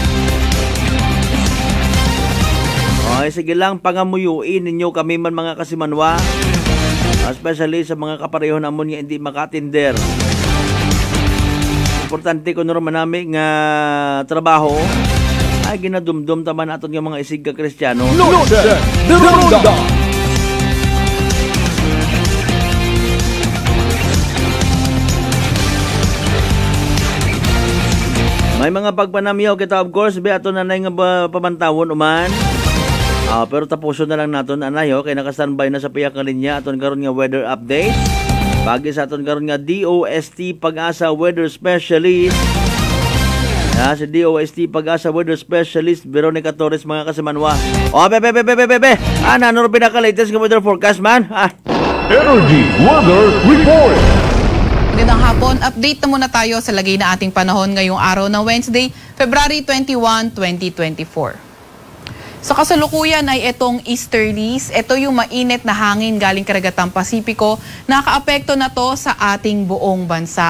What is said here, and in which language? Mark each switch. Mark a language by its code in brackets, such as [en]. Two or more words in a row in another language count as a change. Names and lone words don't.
[akl] Okay, sige lang, pangamuyuin ninyo kami man mga kasimanwa. Especially sa mga kapareho namon nga hindi makatinder. Importante ko naman namin nga trabaho ay ginadumdum taman natin yung mga isig ka Kristiyano. Noche de Ronda. May mga pagpanamyaw kita [en] of course, [akl] be ato nanay nga pamantawon uman. Pero tapuson na lang naton anay kay naka-standby na sa piyak nga linya aton karon nga [en] weather update. [akl] Pagi sa aton karon nga DOST Pag-asa Weather Specialist. Si DOST Pag-asa Weather Specialist Veronica Torres mga kasimanwa. Bebe. Ano pinaka-latest nga weather forecast man? [tl] Energy Weather Report. Magandang hapon. Update na muna tayo sa lagay na ating panahon ngayong araw ng Wednesday, February 21, 2024. Sa kasalukuyan ay itong easterlies. Ito yung mainit na hangin galing karagatang Pasipiko. Nakaapekto na to sa ating buong bansa.